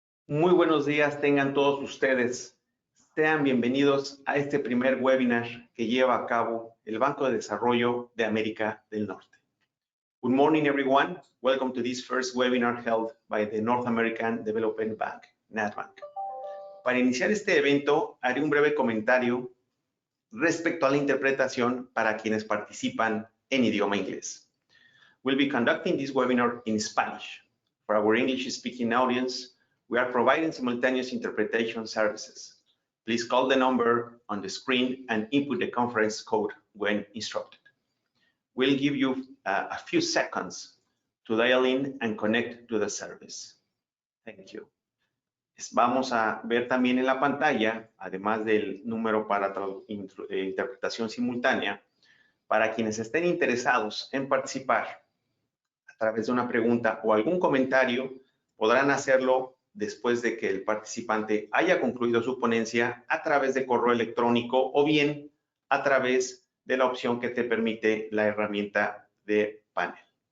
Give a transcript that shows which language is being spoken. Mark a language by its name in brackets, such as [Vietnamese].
[Spanish] Muy buenos días tengan todos ustedes. Sean bienvenidos a este primer webinar que lleva a cabo el Banco de Desarrollo de América del Norte. [English] Good morning, everyone. Welcome to this first webinar held by the North American Development Bank, NADBank. [Spanish] Para iniciar este evento, haré un breve comentario respecto a la interpretación para quienes participan en idioma inglés. [English] We'll be conducting this webinar in Spanish. For our English-speaking audience, we are providing simultaneous interpretation services. Please call the number on the screen and input the conference code when instructed. We'll give you a few seconds to dial in and connect to the service. Thank you. [Spanish] Vamos a ver también en la pantalla, además del número para interpretación simultánea, para quienes estén interesados en participar a través de una pregunta o algún comentario, podrán hacerlo después de que el participante haya concluido su ponencia a través de correo electrónico o bien a través de la opción que te permite la herramienta de panel.